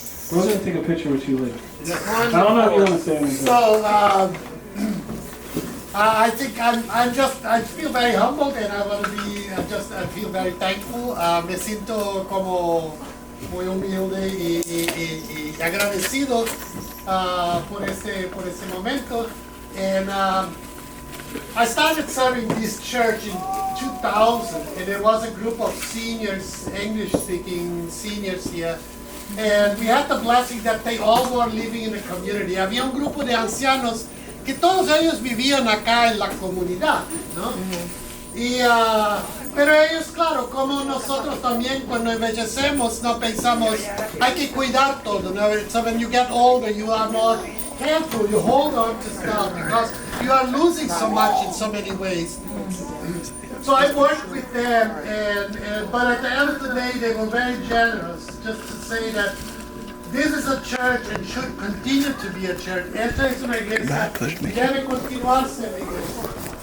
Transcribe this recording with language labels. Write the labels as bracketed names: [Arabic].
[English] We're going to take a picture with you later. I don't know if you want to say anything. So, I think I feel very humbled, and I want to be, I feel very thankful. [Spanish] Me siento como muy humilde y agradecido por ese momento. [English] And I started serving this church in 2000, and there was a group of seniors, English-speaking seniors here. And we had the blessing that they all were living in the community. [Spanish] Había un grupo de ancianos que todos ellos vivían acá en la comunidad, ¿no? Y, pero ellos, claro, como nosotros también cuando envejecemos, no pensamos, hay que cuidar todo, ¿no? [English] So when you get older, you are more careful, you hold on to stuff because you are losing so much in so many ways. So I worked with them, but at the end of the day, they were very generous, just to say that this is a church and should continue to be a church. [Spanish] Esta es una iglesia que debe continuar siendo iglesia.